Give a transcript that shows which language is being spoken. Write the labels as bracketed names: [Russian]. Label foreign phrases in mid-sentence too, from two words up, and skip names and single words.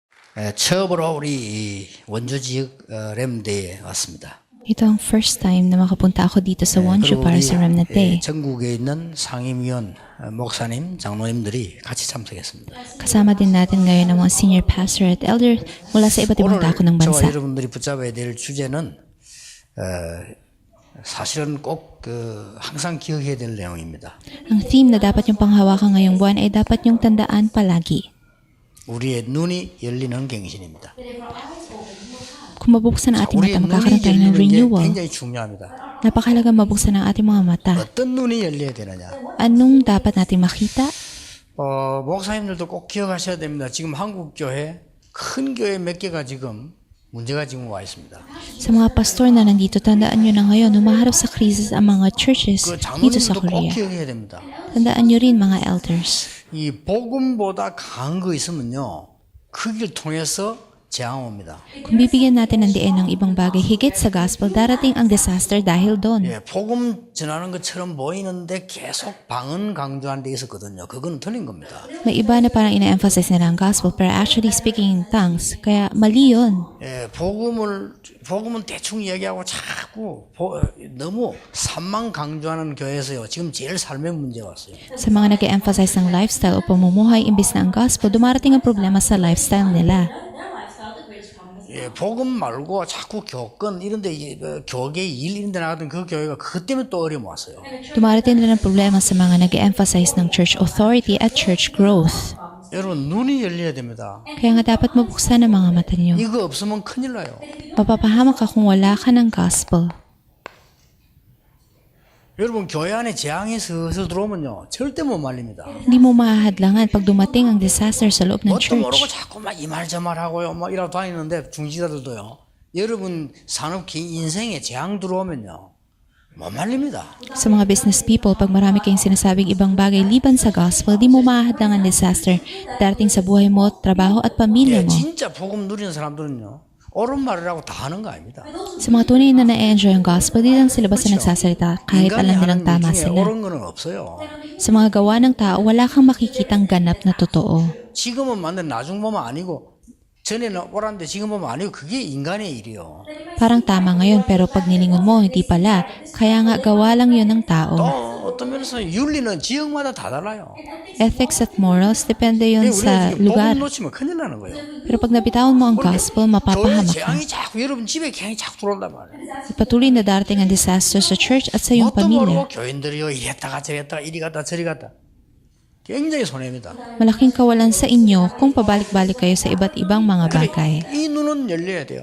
[Korean] 처음으로 우리 원주 지역 렘대에 왔습니다. [Filipino] Ito ang [English] first time [Filipino] na makapunta ako dito sa Wonju [Korean] 그리고 [Filipino] para [Korean] 우리 [Filipino] sa Remnant Day. [Korean] 전국에 있는 상임위원 목사님, 장로님들이 같이 참석했습니다. [Filipino] Kasama din natin ngayon ang mga [English] senior pastor [Filipino] at elder mula sa iba't ibang [Korean] 오늘 [Filipino] dako ng [Korean] 저와 [Filipino] bansa. [Korean] 여러분들이 붙잡아야 될 주제는 사실은 꼭 항상 기억해야 될 내용입니다. [Filipino] Ang theme na dapat yung panghawakan ngayong buwan ay dapat yung tandaan palagi. [Korean] 우리의 눈이 열리는 갱신입니다. [Filipino] Kung mabuksan ang ating [Korean] 우리의 [Filipino] mata, [Korean] 눈이 [Filipino] magkakaroon tayo ng [Korean] 열리는 게 [Filipino] renewal. [Korean] 굉장히 중요합니다. [Filipino] Napakalaga mabuksan ang ating mga mata. [Korean] 어떤 눈이 열려야 되느냐? [Filipino] Anong dapat natin makita? [Korean] 목사님들도 꼭 기억하셔야 됩니다. 지금 한국 교회 큰 교회 몇 개가 지금 문제가 지금 와 있습니다. [Filipino] Sa mga pastor na nandito, tandaan nyo na ngayon, humaharap sa krisis ang mga churches [Korean] 그 [Filipino] dito sa [Korean] 장로님도 꼭 [Filipino] Korea. [Korean] 기억해야 됩니다. [Filipino] Tandaan nyo rin mga elders. [Korean] 이 복음보다 강한 거 있으면요, 그 길 통해서 재앙 옵니다. [Filipino] Kung bibigyan natin ng diin ng ibang bagay higit sa gospel, darating ang disaster dahil doon. [Korean] 예, 복음 전하는 것처럼 보이는데 계속 방언 강조한 데 있었거든요. 그건 틀린 겁니다. [Filipino] May iba na parang ina-emphasize nila ang gospel pero actually [English] speaking in tongues. [Filipino] Kaya mali yun. [Korean] 예, 복음은 대충 이야기하고 자꾸 너무 산만 강조하는 교회에서요. 지금 제일 삶의 문제가 왔어요. [Filipino] Sa mga nag-emphasize ng lifestyle o pamumuhay imbis na ang gospel, dumarating ang problema sa lifestyle nila. [Korean] 예, 복음 말고 자꾸 교권 이런데 교계 일 이런데 나가던 그 교회가 그것 때문에 또 어려움 왔어요. [Filipino] Dumarating din ang problema sa mga nag-emphasize ng [English] church authority [Filipino] at [English] church growth. [Korean] 여러분 눈이 열려야 됩니다. [Filipino] Kaya nga dapat mabuksan ang mga mata niyo. [Korean] 이거 없으면 큰일 나요. [Filipino] Mapapahamak ka kung wala ka ng gospel. [Korean] 여러분 교회 안에 재앙이 슬슬 들어오면요 절대 못 말립니다. [Filipino] Hindi mo mahahadlangan pag dumating ang disaster sa loob ng [Korean] 뭣도 모르고 [Filipino] church. [Korean] 자꾸 막 이 말 저 말 하고요 막 이러고 다니는데 중지자들도요. 여러분 산업 인생에 재앙 들어오면요 못 말립니다. [Filipino] Sa mga [English] business people, [Filipino] pag marami kayong sinasabing ibang bagay liban sa gospel, di mo mahahadlangan ang disaster darating sa buhay mo, trabaho at pamilya [Korean] 예, [Filipino] mo. [Korean] 진짜 복음 누리는 사람들은요 옳은 말을 하고 다 하는 거 아닙니다. [Filipino] Sa mga tunay na na-enjoy ang gospel, di lang sila basta nagsasalita kahit [Korean] 인간이 [Filipino] alam nilang [Korean] 하는 [Filipino] tama [Korean] 일 중에 [Filipino] sila. [Korean] 옳은 거는 없어요. [Filipino] Sa mga gawa ng tao, wala kang makikitang ganap na totoo. [Korean] 지금은 맞는 나중 보면 아니고 전에는 옳았는데 지금 보면 아니고 그게 인간의 일이요. [Filipino] Parang tama ngayon, pero pag nilingon mo, hindi pala. Kaya nga, gawa lang yun ng [Korean] 또 [Filipino] tao. [Korean] 어떤 면에서 윤리는 지역마다 다 달라요. [Filipino] Ethics at morals, depende yun [Korean] 우리가 [Filipino] sa [Korean] 지금 [Filipino] lugar. [Korean] 복음 놓치면 큰일 나는 거예요. [Filipino] Pero pag nabitawan mo ang gospel, [Korean] 교회 [Filipino] mapapahamak ka. [Korean] 재앙이 자꾸 여러분 집에 재앙이 자꾸 들어온단 말이에요. [Filipino] Patuloy na darating ang disaster sa church at sa iyong [Korean] 뭣도 모르고 [Filipino] pamilya. [Korean] 교인들이요 이랬다가 저랬다가 이리 갔다 저리 갔다 굉장히 손해입니다. [Filipino] Malaking kawalan sa inyo kung pabalik-balik kayo sa iba't ibang mga bagay. [Korean] 이 눈은 열려야 돼요.